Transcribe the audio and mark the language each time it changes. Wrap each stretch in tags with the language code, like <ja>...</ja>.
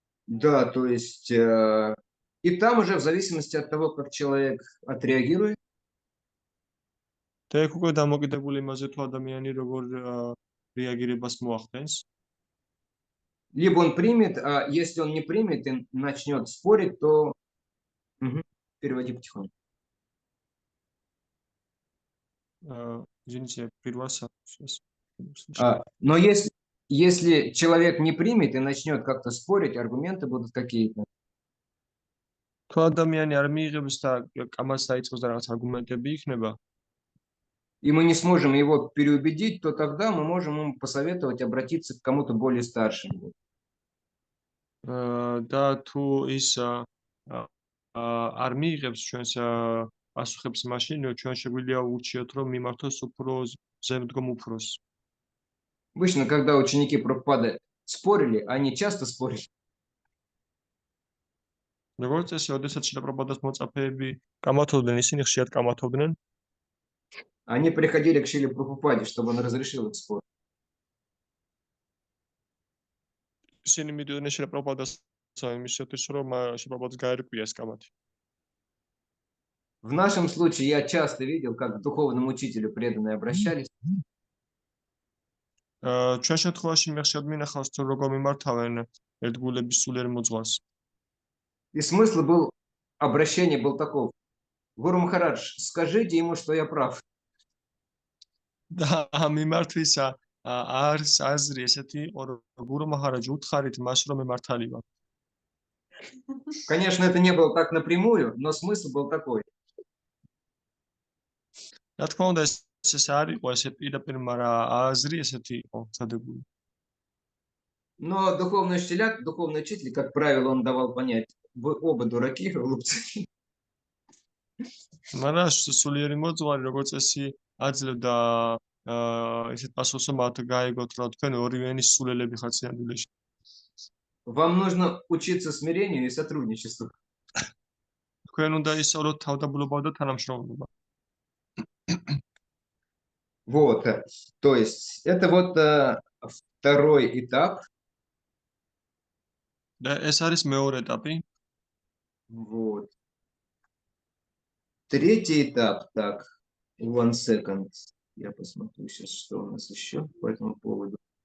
<ru>Да, то есть и там уже в зависимости от того, как человек отреагирует.</ru> <ka>და ეგ უკვე დამოკიდებული იმაზე თუ ადამიანი როგორ რეაგირებას მოახდენს.</ka> <ru>Либо он примет, а если он не примет и начнет спорить, то переводи потихоньку. Извините, прервался сейчас. Но если человек не примет и начнет как-то спорить, аргументы будут какие-то.</ru> <ka>თუ ადამიანი არ მიიღებს და კამას დაიწყოს და რაღაც არგუმენტები იქნება,</ka> <ru>и мы не сможем его переубедить, то тогда мы можем ему посоветовать обратиться к кому-то более старшему.</ru> <ka>და თუ ის არ მიიღებს ჩვენს პასუხებს, მაშინ ჩვენ შეგვიძლია ურჩიოთ, რომ მიმართოს უფრო ზემდგომ უფროს.</ka> <ru>Обычно, когда ученики Прабхупады спорили, они часто спорили.</ru> <ka>როგორც წესი, ოდესაც შილა პრაბჰუპადას მოწაფეები კამათობდნენ, ისინი ხშირად კამათობდნენ.</ka> <ru>Они приходили к Шиле Прабхупаде, чтобы он разрешил их спор.</ru> <ka>ისინი მიდიოდნენ შილა პრაბჰუპადას იმისათვის, რომ შილა პრაბჰუპადას გაერკვია ეს კამათი.</ka> <ru>В нашем случае я часто видел, как к духовному учителю преданные обращались.</ru> <ka>ჩვენ შემთხვევაში მე ხშირად მინახავს, თუ როგორ მიმართავენ ერთგულების სულიერ მოძღვარს.</ka> <ru>И смысл был, обращение был таков. Гуру Махарадж, скажите ему, что я прав.</ru> <ka>და მიმართვისა არის აზრი ესეთი იყო, რომ გურუ მაჰარაჯ უთხარით მას, რომ მე მართალი ვარ.</ka> <ru>Конечно, это не было так напрямую, но смысл был такой.</ru> <ka>რა თქმა უნდა, ეს არ იყო ესე პირდაპირ, მაგრამ აზრი ესეთი იყო წადებული.</ka> <ru>Но духовный учитель, как правило, он давал понять, вы оба дураки, глупцы.</ru> <ka>მაგრამ სულიერი მოძღვარი, როგორც წესი, აძლევდა ესეთ პასუხს, რომ მათ გაიგოთ, რომ თქვენ ორივენი სულელები ხართ სინამდვილეში.</ka> <ru>Вам нужно учиться смирению и сотрудничеству.</ru> <ka>თქვენ უნდა ისწავლოთ თავდაბლობა და თანამშრომლობა.</ka> <ru>Вот, то есть это вот второй этап.</ru> <ka>და ეს არის მეორე ეტაპი.</ka> <ru>Вот. Третий этап, так,</ru> <en>one second.</en> <ru>Я посмотрю сейчас, что у нас еще по этому поводу.</ru>